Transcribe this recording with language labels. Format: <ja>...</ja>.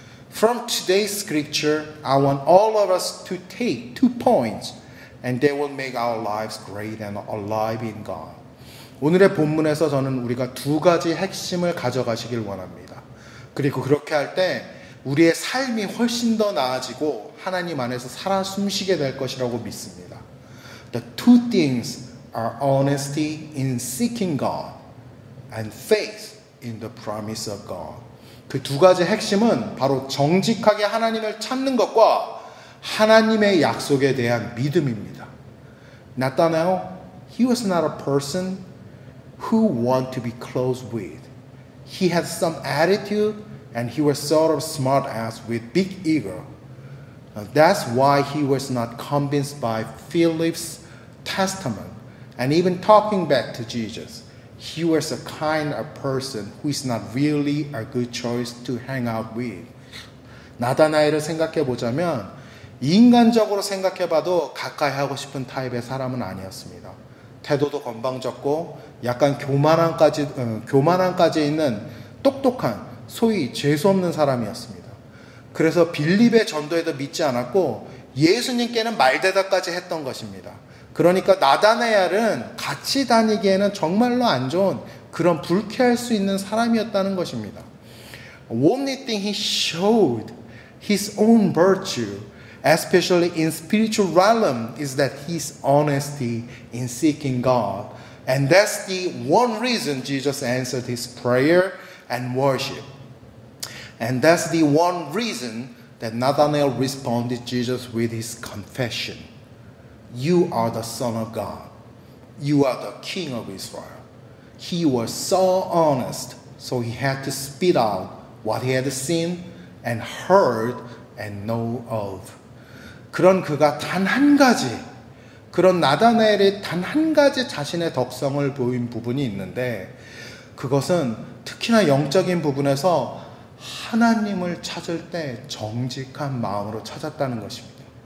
<en>From today's scripture, I want all of us to take 2 points and they will make our lives great and alive in God.</en> <ko>오늘의 본문에서 저는 우리가 2가지 핵심을 가져가시길 원합니다. 그리고 그렇게 할 때 우리의 삶이 훨씬 더 나아지고 하나님 안에서 살아 숨쉬게 될 것이라고 믿습니다.</ko> <en>The 2 things are honesty in seeking God and faith in the promise of God.</en> <ko>그 2가지 핵심은 바로 정직하게 하나님을 찾는 것과 하나님의 약속에 대한 믿음입니다.</ko> <en>Nathanael, he was not a person who want to be close with. He had some attitude and he was sort of smart ass with big ego. That's why he was not convinced by Philip's testament and even talking back to Jesus. He was a kind of person who is not really a good choice to hang out with.</en> <ko>나다나엘을 생각해 보자면 인간적으로 생각해 봐도 가까이 하고 싶은 타입의 사람은 아니었습니다. 태도도 건방졌고 약간 교만함까지 있는 똑똑한 소위 재수없는 사람이었습니다. 그래서 빌립의 전도에도 믿지 않았고 예수님께는 말대답까지 했던 것입니다. 그러니까 나다나엘은 같이 다니기에는 정말로 안 좋은 그런 불쾌할 수 있는 사람이었다는 것입니다.</ko> <en>Only thing he showed his own virtue, especially in spiritual realm, is that his honesty in seeking God. And that's the one reason Jesus answered his prayer and worship. And that's the one reason that Nathanael responded to Jesus with his confession. You are the Son of God. You are the king of Israel. He was so honest, so he had to spit out what he had seen and heard and know of.</en> <ko>그런 그가 단 한 가지, 그런 나다나엘이 단 한 가지 자신의 덕성을 보인 부분이 있는데, 그것은 특히나 영적인 부분에서 하나님을 찾을 때 정직한 마음으로 찾았다는 것입니다.</ko>